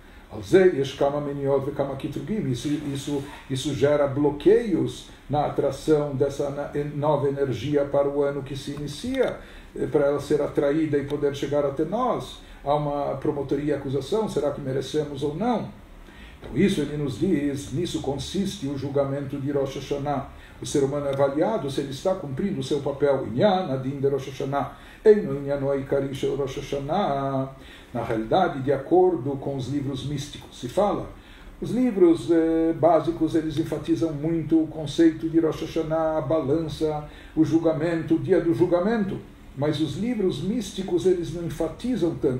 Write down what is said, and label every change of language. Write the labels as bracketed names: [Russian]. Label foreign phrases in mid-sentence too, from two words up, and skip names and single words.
[Portuguese] Isso gera bloqueios na atração dessa nova energia para o ano que se inicia, para ela ser atraída e poder chegar até nós. Há uma promotoria e acusação, será que merecemos ou não? Então isso ele nos diz, nisso consiste o julgamento de Rosh Hashanah. O ser humano é avaliado se ele está cumprindo o seu papel. [Hebrew] ענין הדין דראש השנה, אינו ענינו העיקרי של ראש השנה. [Portuguese] Na realidade, de acordo com os livros místicos, se fala, os livros básicos, eles enfatizam muito o conceito de Rosh Hashanah, a balança, o julgamento, o dia do julgamento. Mas os livros místicos, eles não enfatizam tanto.